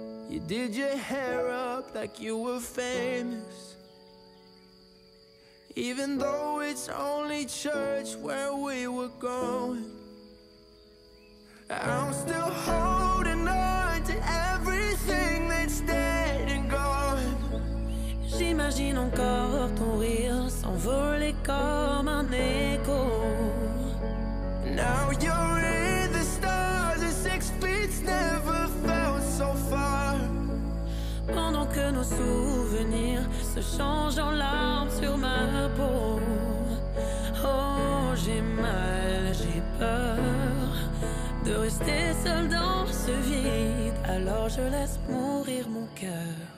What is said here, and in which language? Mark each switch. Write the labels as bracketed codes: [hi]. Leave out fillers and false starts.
[en] You did your hair up like you were famous, even though it's only church where we were going. I'm still holding on to everything that's dead and gone. [fr] J'imagine encore ton rire s'envoler comme un écho. [en] Now you're in the stars and 6 feet never felt so far. [fr] Pendant que nos souvenirs se changent en larmes sur ma peau. Oh, j'ai mal, j'ai peur de rester seul dans ce vide. Alors je laisse mourir mon cœur.